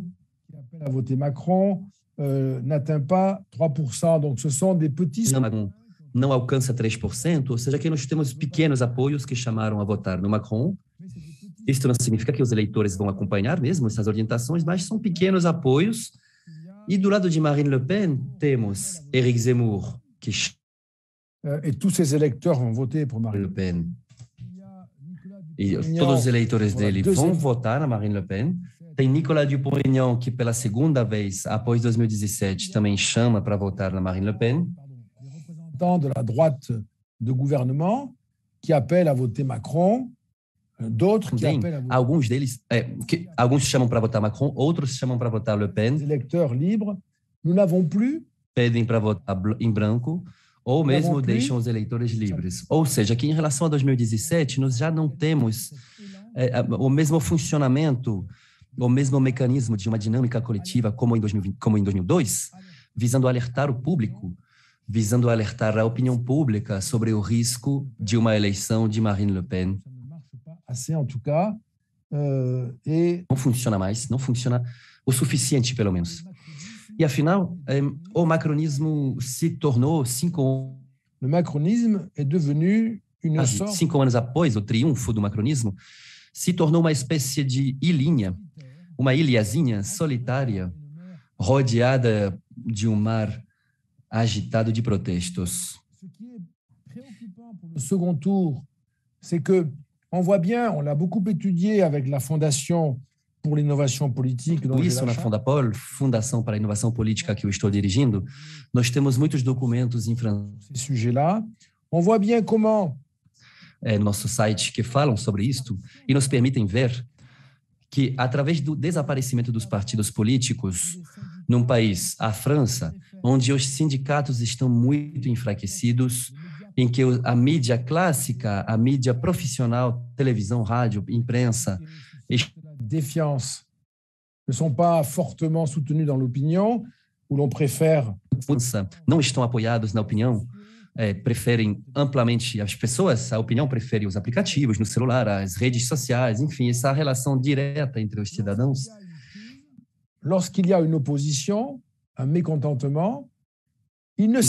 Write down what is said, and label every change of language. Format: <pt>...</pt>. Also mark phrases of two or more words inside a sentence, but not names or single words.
<fr>A voter Macron n'atteint pas 3%. Donc, ce sont des petits...</fr> <pt>Não alcança 3%, ou seja, que nós temos pequenos apoios que chamaram a votar no Macron. Isto não significa que os eleitores vão acompanhar mesmo essas orientações, mas são pequenos apoios. E do lado de Marine Le Pen, temos Éric Zemmour, que...</pt> <fr>Et tous ces électeurs vont voter pour Marine Le Pen.</fr> <pt>E todos os eleitores dele vão votar na Marine Le Pen. Tem Nicolas Dupont-Aignan, que pela segunda vez, após 2017, também chama para votar na Marine Le Pen.</pt> <fr>De la droite de gouvernement, qui appellent à voter Macron, d'autres qui appellent à voter...</fr> <pt>Alguns deles, alguns chamam para votar Macron, outros chamam para votar Le Pen.</pt> <fr>Les électeurs libres, nous n'avons plus...</fr> <pt>Pedem para votar em branco, ou mesmo deixam os eleitores livres. Ou seja, que em relação a 2017, nós já não temos o mesmo funcionamento, o mesmo mecanismo de uma dinâmica coletiva como em 2002, visando alertar o público, visando alertar a opinião pública sobre o risco de uma eleição de Marine Le Pen.</pt> <fr>Assim, en tout cas,</fr> <pt>Não funciona mais, não funciona o suficiente, pelo menos. E, afinal, o macronismo se tornou</pt> <fr>Le macronisme est devenu une sorte...</fr> <pt>5 anos após o triunfo do macronismo, se tornou uma espécie de ilhinha, uma ilhazinha solitária, rodeada de um mar agitado de protestos.</pt> <fr>Ce qui est préoccupant pour le second tour, c'est que on voit bien, on l'a beaucoup étudié avec la Fondation pour l'innovation politique.</fr> <pt>Isso na Fondapol, Fundação para a Inovação Política que eu estou dirigindo, nós temos muitos documentos em francês.</pt> <fr>Ces sujets-là, on voit bien comment</fr> <pt>no nosso site que falam sobre isto e nos permitem ver que, através do desaparecimento dos partidos políticos num país, a França, onde os sindicatos estão muito enfraquecidos, em que a mídia clássica, a mídia profissional, televisão, rádio, imprensa,</pt> <fr>défiance ne sont pas fortement soutenus dans l'opinion, où l'on préfère...</fr> <pt>Não estão apoiados na opinião, preferem amplamente, as pessoas, a opinião prefere os aplicativos no celular, as redes sociais, enfim, essa relação direta entre os cidadãos.</pt> <fr>Lorsqu'il y a une opposition, un mécontentement, il ne</fr>